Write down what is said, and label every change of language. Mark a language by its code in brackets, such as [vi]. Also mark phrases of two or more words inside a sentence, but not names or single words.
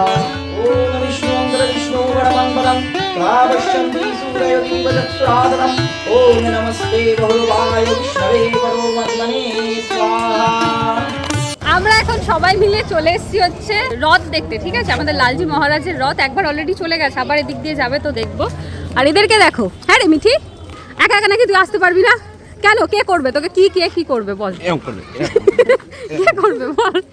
[sa] ओम विष्णु वरमंगलम स्वावश्यन्ति सूरयदेव चक्षुरादनम। ओम नमस्ते भगवाय विष्णवे परमात्मने स्वाहा। [bn] আমরা এখন সবাই মিলে চলে এসেছি হচ্ছে রথ দেখতে। ঠিক আছে, আমাদের লালজি মহারাজের রথ একবার অলরেডি চলে গেছে, আবার এদিক দিয়ে যাবে, তো দেখবো। আর এদেরকে দেখো। হ্যাঁ রে মিঠি, একা একা নাকি তুই আসতে পারবি না? কেন, কে করবে তোকে? কি করবে বল? কে করবে বল?